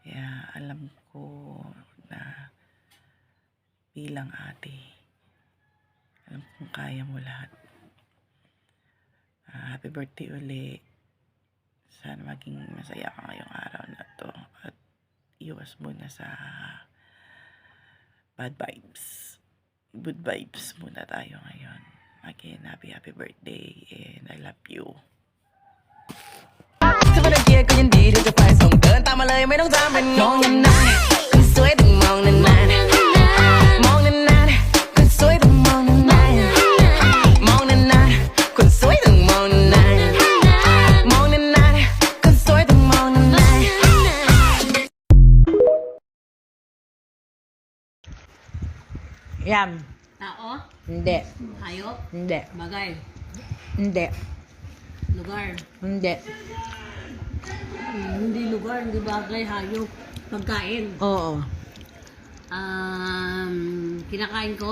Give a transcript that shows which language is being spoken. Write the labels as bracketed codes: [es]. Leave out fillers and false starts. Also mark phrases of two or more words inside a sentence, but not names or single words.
[tl] Kaya alam ko na bilang ate, alam kong kaya mo lahat. [en] Happy birthday [tl] uli. Sana maging masaya ka ngayong araw na to. At iwas muna sa [en] bad vibes. Good vibes [tl] muna tayo ngayon. [en] Again, happy birthday and I love you. [th] จะไม่ได้เกลียดก็ยินดีที่จะไปส่งเดินตามมาเลยไม่ต้องถามเป็นมองนานๆคนสวยต้องมองนานๆมองนานๆคนสวยต้องมองนานๆมองนานๆคนสวยต้องมองนานๆมองนานๆคนสวยต้องมองนานๆ [tl] Yan. Tao, Hindi. hayop, Hindi. bagay, Hindi. lugar. Hindi. Hindi lugar, hindi bagay, hayop, pagkain. Oo. Kinakain ko?